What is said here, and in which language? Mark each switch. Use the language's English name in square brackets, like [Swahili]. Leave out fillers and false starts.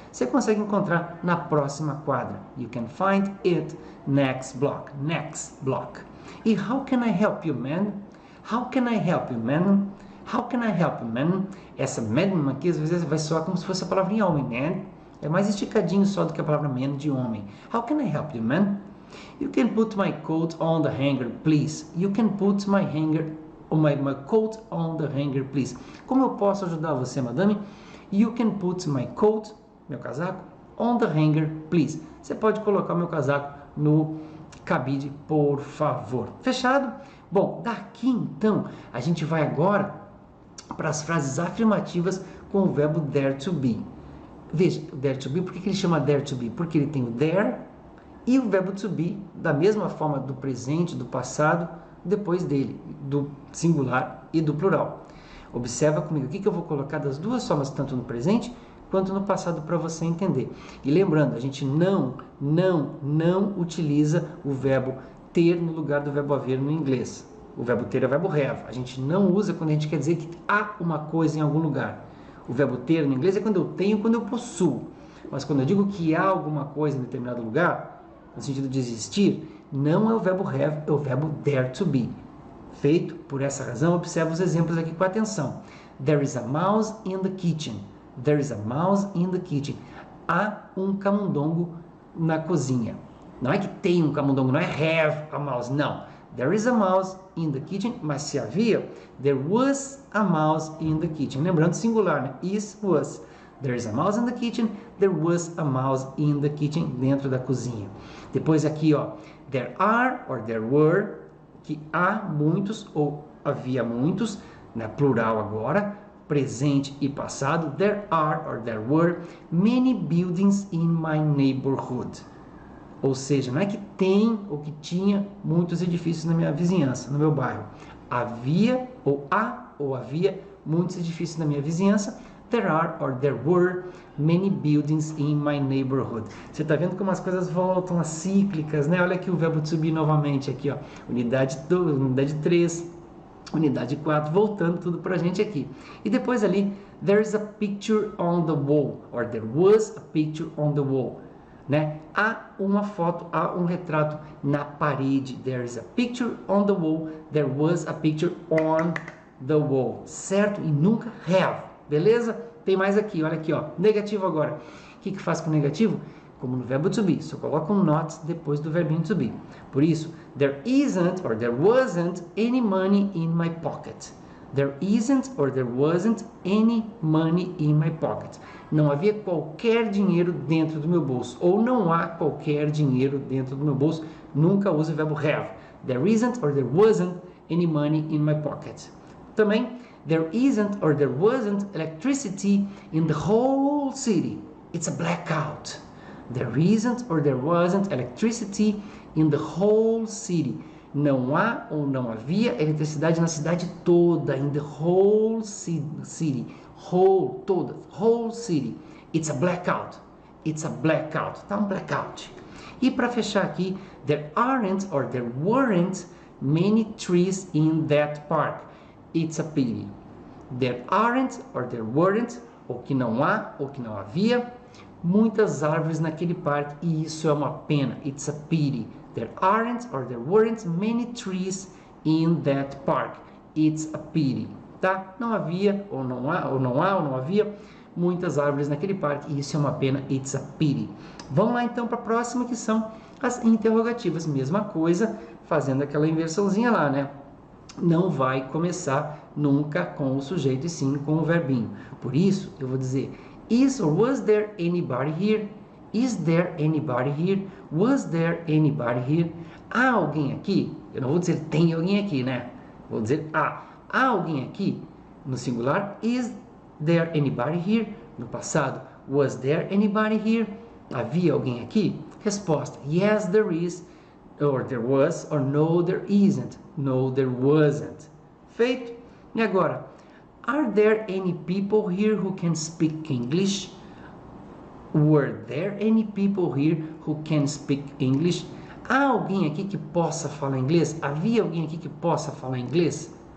[Portuguese] Você consegue encontrar na próxima quadra. [English] You can find it next block. Next block. E how can I help you, man? How can I help you, man? How can I help you, man? [Portuguese] Essa man aqui às vezes vai soar como se fosse a palavrinha homem, man. É mais esticadinho só do que a palavra man de homem. [English] How can I help you, man? You can put my coat on the hanger, please. You can put my coat on the hanger, please. [Portuguese] Como eu posso ajudar você, madame? [English] You can put my coat, [Portuguese] meu casaco, [English] on the hanger, please. [Portuguese] Você pode colocar o meu casaco no cabide, por favor. Fechado? Bom, daqui então, a gente vai agora para as frases afirmativas com o verbo dare to be. Veja, o dare to be, por que ele chama dare to be? Porque ele tem o dare e o verbo to be, da mesma forma do presente, do passado, depois dele, do singular e do plural. Observa comigo o que eu vou colocar das duas formas, tanto no presente quanto no passado, para você entender. E lembrando, a gente não utiliza o verbo ter no lugar do verbo haver no inglês. O verbo ter é o verbo have. A gente não usa quando a gente quer dizer que há uma coisa em algum lugar. O verbo ter no inglês é quando eu tenho, quando eu possuo. Mas quando eu digo que há alguma coisa em determinado lugar, no sentido de existir, não é o verbo have, é o verbo dare to be. Feito por essa razão, observa os exemplos aqui com atenção. [English] There is a mouse in the kitchen. There is a mouse in the kitchen. [Portuguese] Há um camundongo na cozinha. Não é que tem um camundongo, não é [English] have a mouse, [Portuguese] não. [English] there is a mouse in the kitchen, [Portuguese] mas se havia, [English] there was a mouse in the kitchen. [Portuguese] Lembrando, singular, né? [English] Is, was. There is a mouse in the kitchen, there was a mouse in the kitchen, [Portuguese] dentro da cozinha. Depois aqui, ó, [English] there are or there were, [Portuguese] que há muitos ou havia muitos, né? Plural agora, presente e passado. [English] There are or there were many buildings in my neighborhood. [Portuguese] Ou seja, não é que tem ou que tinha muitos edifícios na minha vizinhança, no meu bairro. Havia ou há ou havia muitos edifícios na minha vizinhança. [English] There are or there were many buildings in my neighborhood. [Portuguese] Você está vendo como as coisas voltam, as cíclicas, né? Olha aqui o verbo to be novamente aqui, ó. Unidade 2, unidade 3, unidade 4, voltando tudo pra gente aqui. E depois ali, [English] there is a picture on the wall, or there was a picture on the wall. [Portuguese] Né? Há uma foto, há um retrato na parede. [English] There is a picture on the wall. There was a picture on the wall. [Portuguese] Certo? E nunca have. Beleza? Tem mais aqui, olha aqui, ó. Negativo agora. O que faz com o negativo? Como no verbo to be. Só coloca um not depois do verbinho to be. Por isso, [English] there isn't or there wasn't any money in my pocket. There isn't or there wasn't any money in my pocket. [Portuguese] Não havia qualquer dinheiro dentro do meu bolso. Ou não há qualquer dinheiro dentro do meu bolso. Nunca use o verbo have. [English] There isn't or there wasn't any money in my pocket. Também, there isn't or there wasn't electricity in the whole city. It's a blackout. There isn't or there wasn't electricity in the whole city. [Portuguese] Não há ou não havia eletricidade na cidade toda. [English] In the whole city. Whole, toda. Whole city. It's a blackout. It's a blackout. [Portuguese] Tá um blackout. E para fechar aqui, [English] there aren't or there weren't many trees in that park. It's a pity. There aren't or there weren't, [Portuguese] ou que não há, ou que não havia, muitas árvores naquele parque, e isso é uma pena. [English] It's a pity. There aren't or there weren't many trees in that park. It's a pity. Tá? [Portuguese] Não havia, ou não há, ou não havia muitas árvores naquele parque, e isso é uma pena. [English] It's a pity. [Portuguese] Vamos lá então para a próxima, que são as interrogativas. Mesma coisa, fazendo aquela inversãozinha lá, né? Não vai começar nunca com o sujeito e sim com o verbinho. Por isso, eu vou dizer: [English] is or was there anybody here? Is there anybody here? Was there anybody here? [Portuguese] Há alguém aqui? Eu não vou dizer tem alguém aqui, né? Vou dizer há. Há alguém aqui? No singular, [English] is there anybody here? [Portuguese] No passado, [English] was there anybody here? [Portuguese] Havia alguém aqui? Resposta: [English] yes, there is, or there was, or no, there isn't. No, there wasn't. [Portuguese] Feito? [English] E agora, are there any people here who can speak English? Were there any people here who can speak English? [Portuguese] Há alguém aqui que possa falar inglês? Havia alguém aqui que possa falar inglês?